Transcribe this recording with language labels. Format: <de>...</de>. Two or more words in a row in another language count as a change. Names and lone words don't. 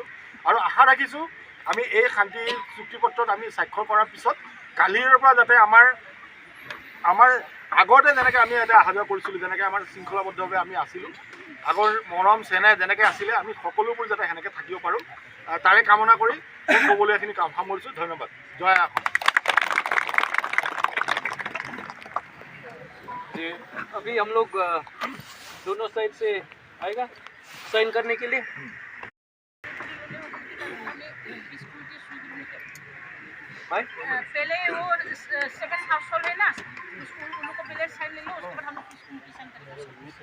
<as>আৰু আশা ৰাখিছোঁ আমি এই শান্তি চুক্তিপত্ৰত আমি স্বাক্ষৰ কৰাৰ পিছত কালিৰ পৰা যাতে আমাৰ আগতে যেনেকৈ আমি ইয়াতে অহা যোৱা কৰিছিলোঁ, যেনেকৈ আমাৰ শৃংখলাবদ্ধভাৱে আমি আছিলোঁ, আগৰ মৰম চেনেহ যেনেকৈ আছিলে, আমি সকলোবোৰ যাতে সেনেকৈ থাকিব পাৰোঁ, তাৰে কামনা কৰি মোৰ ক'বলগীয়াখিনি সামৰিছোঁ। ধন্যবাদ। জয় অসম।</as> <hi>अभी हम लोग दोनों साइड से आएगा साइन करने के लिए। पहले वो 7</hi> <en>house hold</en> <hi>है ना, उसको उन लोगों को पहले साइन ले लो, उसके बाद हम लोग इसको साइन करेंगे।</hi>